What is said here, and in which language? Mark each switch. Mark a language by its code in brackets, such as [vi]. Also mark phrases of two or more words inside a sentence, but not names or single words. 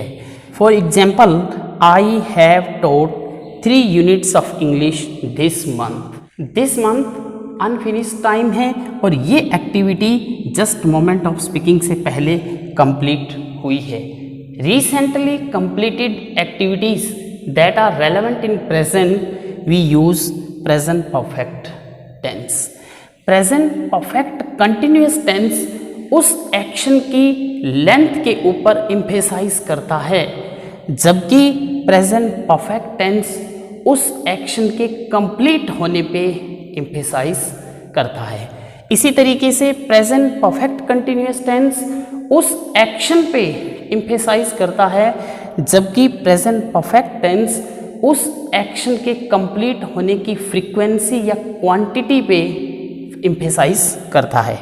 [en] For example, I have taught 3 units of English this month. this month unfinished time [hi] है और ये एक्टिविटी [en] just moment of speaking [hi] से पहले कंप्लीट हुई है। [en] recently completed activities that are relevant in present, we use present perfect tense. Present perfect continuous tense [hi] उस एक्शन की लेंथ के ऊपर एम्फेसाइज करता है, जबकि [en] present perfect tense [hi] उस एक्शन के कंप्लीट होने पे एम्फेसाइज करता है। इसी तरीके से [en] present perfect continuous tense [hi] उस एक्शन पे एम्फेसाइज करता है, जबकि [en] present perfect tense [hi] उस एक्शन के कंप्लीट होने की फ्रीक्वेंसी या क्वांटिटी पे एम्फेसाइज करता है।